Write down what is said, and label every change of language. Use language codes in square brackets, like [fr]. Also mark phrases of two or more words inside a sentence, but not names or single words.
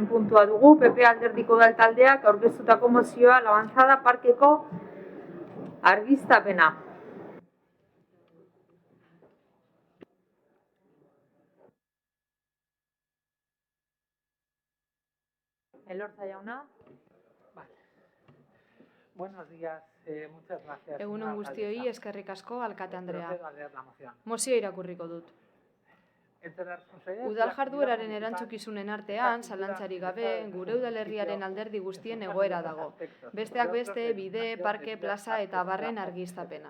[eu] puntua dugu, PP Alderdiko Udaltaldeak aurkeztutako mozioa Labanzada parkeko argiztapena. Elorza jauna. [es] Buenos días, muchas gracias. [eu] Egunon guztioi, eskerrik asko, alkate Andrea. Mozio irakurriko dut. Udal jardueraren erantzukizunen artean, zalantzarik gabe, gure udalerriaren alderdi guztien egoera dago. Besteak beste, bide, parke, plaza eta barren argiztapena.